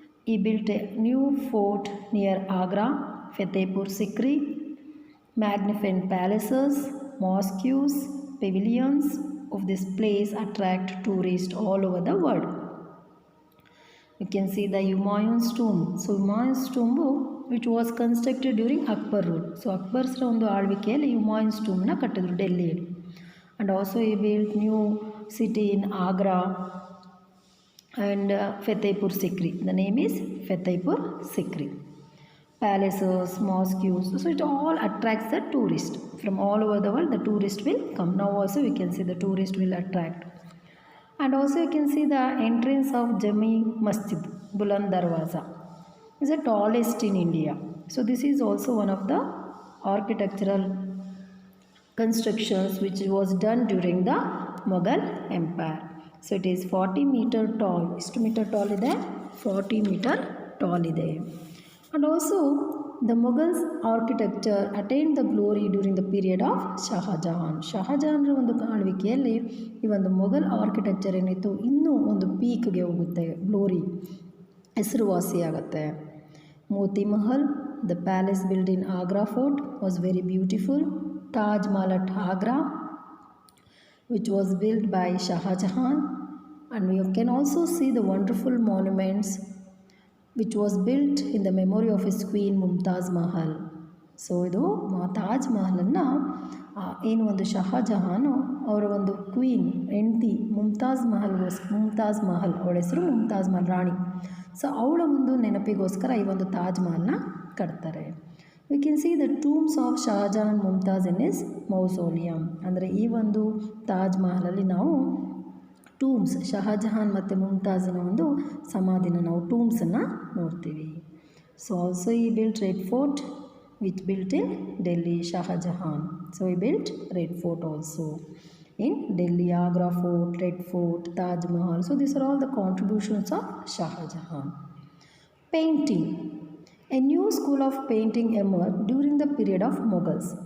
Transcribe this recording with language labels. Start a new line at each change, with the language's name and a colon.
English: He built a new fort near Agra, Fatehpur Sikri. Magnificent palaces, mosques, pavilions of this place attract tourists all over the world. You can see the Humayun's tomb. So Humayun's tomb which was constructed during Akbar rule.
Kannada: So Akbar's ಒಂದು ಆಳ್ವಿಕೆಯಲ್ಲಿ Humayun's tomb ಕಟ್ಟಿದ್ರು ಡೆಲ್ಲಿಯಲ್ಲಿ.
English: And also he built new city in Agra and Fatehpur Sikri. The name is Fatehpur Sikri. Palaces, mosques. So it all attracts the tourist from all over the world. The tourist will come. Now also we can see the tourist will attract. And also you can see the entrance of Jami Masjid, Buland Darwaza, is the tallest in India. So this is also one of the architectural constructions which was done during the Mughal Empire. So it is 40 meter tall.
Kannada: ಎಷ್ಟು meter tall ಇದೆ?
English: 40 meter tall ಇದೆ. And also the Mughals architecture attained the glory during the period of Shahjahan.
Kannada: ಶಹಜಹಾನ್ರ ಒಂದು ಆಳ್ವಿಕೆಯಲ್ಲಿ ಈ ಒಂದು Mughal architecture ಏನಿತ್ತು ಇನ್ನೂ ಒಂದು ಪೀಕ್ಗೆ ಹೋಗುತ್ತೆ, glory ಹೆಸರುವಾಸಿಯಾಗುತ್ತೆ.
English: Moti Mahal, the palace build in Agra fort was very beautiful. Taj Mahal at Agra, which was built by Shahjahan. And you can also see the wonderful monuments which was built in the memory of his queen Mumtaz Mahal.
Kannada: So ಇದು ತಾಜ್ ಮಹಲನ್ನು ಏನು ಒಂದು ಶಹಜಹಾನು ಅವರ ಒಂದು queen ಹೆಂಡತಿ ಮುಮ್ತಾಜ್ ಮಹಲ್ ಅವಳ ಹೆಸರು ಮುಮ್ತಾಜ್ ಮಹಲ್ ರಾಣಿ. So ಅವಳ ಒಂದು ನೆನಪಿಗೋಸ್ಕರ ಈ ಒಂದು ತಾಜ್ ಮಹಲ್ನ ಕಟ್ತಾರೆ.
English: We can see the tombs of Shahjahan Mumtaz in is mausoleum.
Kannada: ಅಂದರೆ ಈ ಒಂದು ತಾಜ್ ಮಹಲಲ್ಲಿ ನಾವು ಟೂಮ್ಸ್ ಶಹಜಹಾನ್ ಮತ್ತು ಮುಮ್ತಾಜಿನ ಒಂದು ಸಮಾಧಿನ ನಾವು ಟೂಮ್ಸನ್ನು ನೋಡ್ತೀವಿ.
English: So also ಈ built red fort which built in Delhi, Shah Jahan. So he built Red Fort also in Delhi, Agra Fort, Red Fort, Taj Mahal. So these are all the contributions of Shah Jahan. Painting. A new school of painting emerged during the period of Mughals.